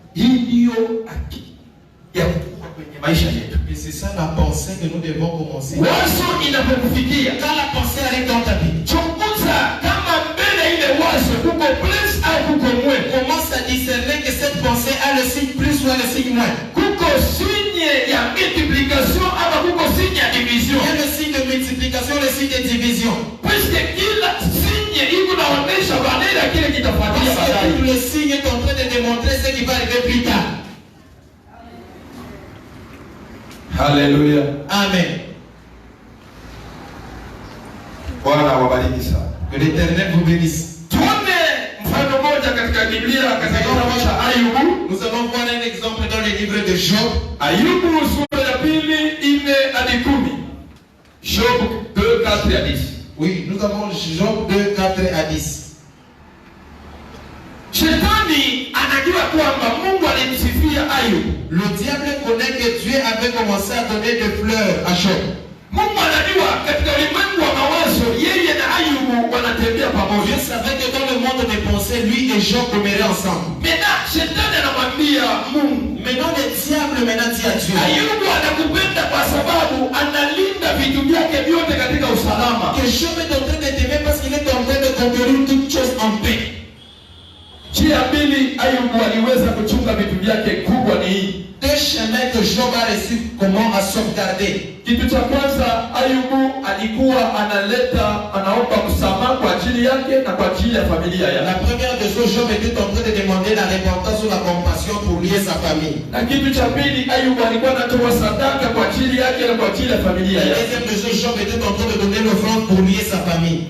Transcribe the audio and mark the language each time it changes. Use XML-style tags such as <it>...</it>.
<sw>Hii ndio akili ya kutoka kwenye maisha yetu.</sw> <fr>Et c'est ça la pensée que nous devons commencer.</fr> <sw>Wazo inapokufikia,</sw> <fr>Quand la pensée arrive dans ta vie,</fr> <sw>chunguza kama mbele ile wazo kuko plus au kuko moins.</sw> <fr>commence à discerner que cette pensée a le signe plus ou le signe moins.</fr> <sw>Kuko signe ya multiplication ama kuko signe ya division.</sw> <fr>Il y a le signe de multiplication, le signe de division.</fr> <sw>Puisque kila signe iko naonesha valeur ya kile kitafuatia</sw> <fr>Parce que</fr> <sw>baadaye.</sw> <fr>tout le signe est en train de démontrer ce qui va arriver plus tard.</fr> <sw>Haleluya.</sw> <fr>Amen.</fr> <sw>Bwana wabariki sana.</sw> <fr>Que l'Éternel vous bénisse.</fr> <sw>Tuone mfano moja katika Biblia katika kitabu cha Ayubu.</sw> <fr>Nous allons voir un exemple dans le livre de Job.</fr> <sw>Ayubu sura ya pili 4-10. Job 2:4-10.</sw> <fr>Oui, nous avons Job 2, 4 à 10.</fr> <sw>Shetani anajua kwamba Mungu alimsifia Ayubu.</sw> <fr>Le diable connaît que Dieu avait commencé à donner des fleurs à Job.</fr> <sw>Mungu anajua katika ulimwengu wa mawazo yeye na Ayubu wanatembea pamoja.</sw> <fr>Dieu savait que dans le monde des pensées, lui et Job demeuraient ensemble.</fr> <sw>Maintenant shetani anamwambia Mungu,</sw> <fr>Maintenant le diable dit à Dieu</fr> <sw>Ayubu anakupenda kwa sababu analinda vitu vyake vyote katika usalama.</sw> <fr>que Job est en train de t'aimer parce qu'il est en train de conquérir toutes choses en paix.</fr> <sw>Njia mbili Ayubu aliweza kuchunga vitu vyake kubwa ni hii.</sw> <fr>Deux chemins que Job a reçu comment à sauvegarder.</fr> <sw>Kitu cha kwanza, Ayubu alikuwa anaomba msamaha kwa ajili yake na kwa ajili ya familia</sw> <fr>La</fr> <sw>yake.</sw> <fr>première des choses, Job était en train de demander la repentance ou la compassion pour lui et sa famille.</fr> <sw>Na kitu cha pili, Ayubu alikuwa anatoa sadaka kwa ajili yake na kwa ajili ya familia</sw> <fr>La</fr> <sw>yake.</sw> <fr>deuxième des choses, Job était en train de donner l'offrande pour lui et sa famille.</fr>